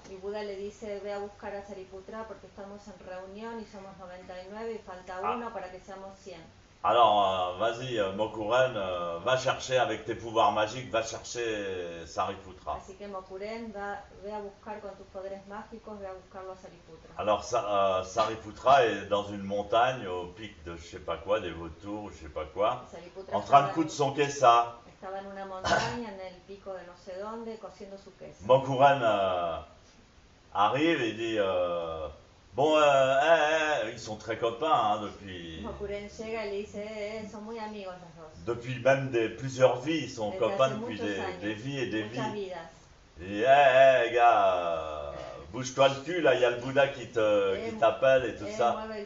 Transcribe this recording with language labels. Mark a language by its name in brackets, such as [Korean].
[Spanish] Y Buda le dice, ve a buscar a Sariputra porque estamos en reunión y somos 99 y falta uno para que seamos 100. [French] Alors, vas-y, Mokuren, va chercher avec tes pouvoirs magiques, va chercher Sariputra. [Spanish] Así que Mokuren, ve a buscar con tus poderes mágicos, ve a buscarlo a Sariputra. [French] Alors, Sariputra est dans une montagne au pic de je sais pas quoi, des vautours, je sais pas quoi, en train de coudre son kessa. [Spanish] Estaba en una montaña, en el pico de no sé dónde, cosiendo su queso. [French] Mokuren arrive et dit... Bon, ils sont très copains hein, depuis. [Spanish] Mokuren llega y le dice, son muy amigos los dos. [French] Depuis même plusieurs vies, ils sont copains depuis des vies et des vies. Et gars, bouge-toi le cul, là, il y a le Bouddha qui t'appelle et tout ça.